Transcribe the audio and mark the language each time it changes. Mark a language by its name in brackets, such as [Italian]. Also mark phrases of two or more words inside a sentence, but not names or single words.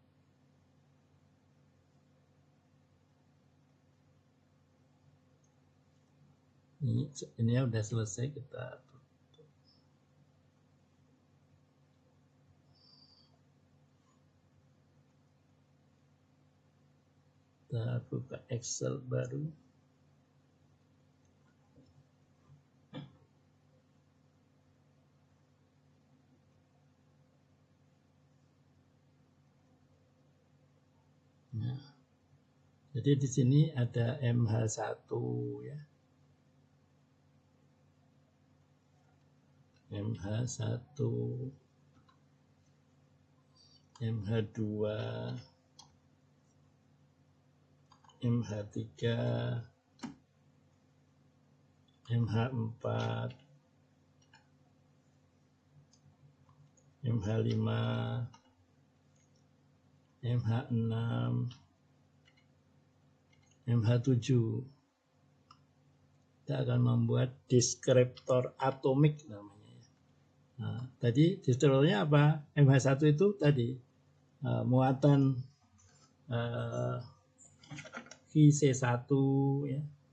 [Indonesian] Ini ya udah selesai, kita buka Excel baru. Nah, jadi di sini ada MH1 ya. MH1, MH2, MH3, MH4, MH5, MH6, MH7. Kita akan membuat deskriptor atomik namanya. Nah, tadi deskriptornya apa? MH1 itu tadi muatan QC1 ya.